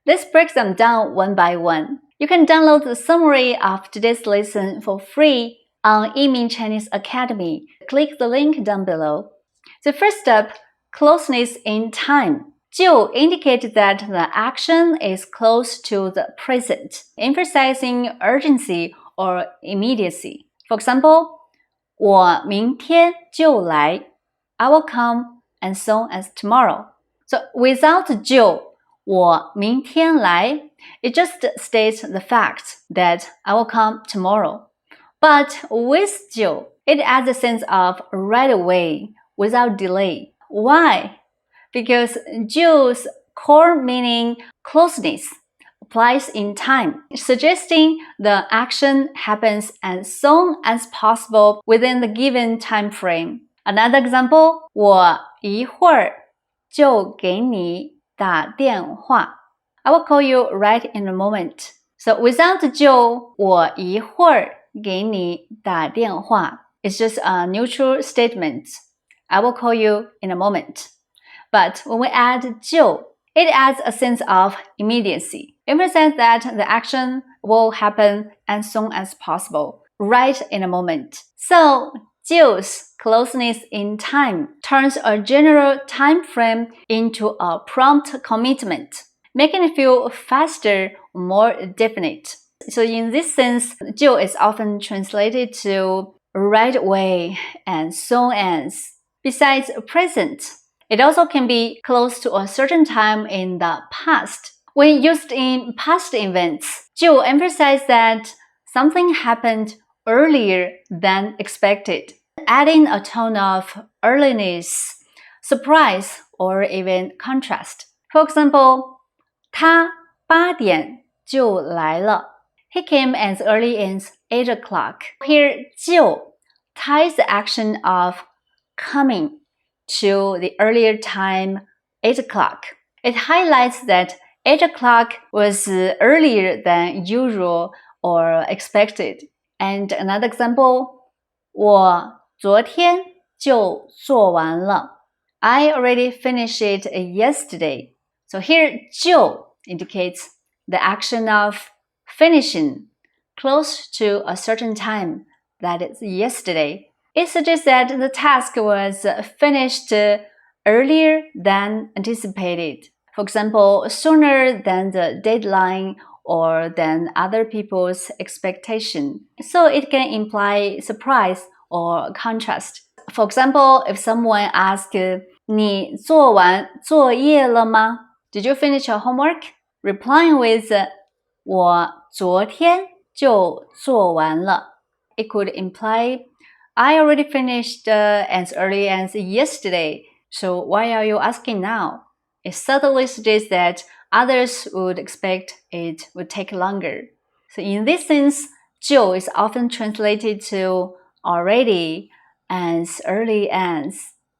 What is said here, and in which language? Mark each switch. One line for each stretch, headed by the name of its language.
English: Let's break them down one by one. You can download the summary of today's lesson for free on Yimin Chinese Academy. Click the link down below. So first up, closeness in time. 就 indicates that the action is close to the present, emphasizing urgency or immediacy. For example,
Chinese: 我明天就来.
English: I will come as soon as tomorrow. So without 就,
Chinese: 我明天来,
English: it just states the fact that I will come tomorrow. But with 就, it adds a sense of right away, without delay. Why? Because 就's core meaning, closeness, applies in time, suggesting the action happens as soon as possible within the given time frame. Another example,
Chinese: 我一会儿就给你打电话.
English: I will call you right in a moment. So without 就,
Chinese: 我一会儿给你打电话,
English: it's just a neutral statement. I will call you in a moment. But when we add 就, it adds a sense of immediacy, emphasizing that the action will happen as soon as possible, right in a moment. So, 就's closeness in time turns a general time frame into a prompt commitment, making it feel faster, more definite. So in this sense, 就 is often translated to right away and soon as. Besides present, it also can be close to a certain time in the past. When used in past events, 就 emphasizes that something happened earlier than expected, adding a tone of earliness, surprise, or even contrast. For example,
Chinese: 他8点就来了.
English: He came as early as 8 o'clock. Here, 就 ties the action of coming to the earlier time, 8 o'clock. It highlights that 8 o'clock was earlier than usual or expected. And another example,
Chinese: 我昨天就做完了.
English: I already finished it yesterday. So here, 就 indicates the action of finishing close to a certain time, that is yesterday. It suggests that the task was finished earlier than anticipated. For example, sooner than the deadline or than other people's expectation. So it can imply surprise or contrast. For example, if someone asks,
Chinese: 你做完作业了吗?
English: Did you finish your homework? Replying with,
Chinese: 我昨天就做完了.
English: It could imply, I already finished as early as yesterday, so why are you asking now? It subtly suggests that others would expect it would take longer. So in this sense, 就 is often translated to already, as early as.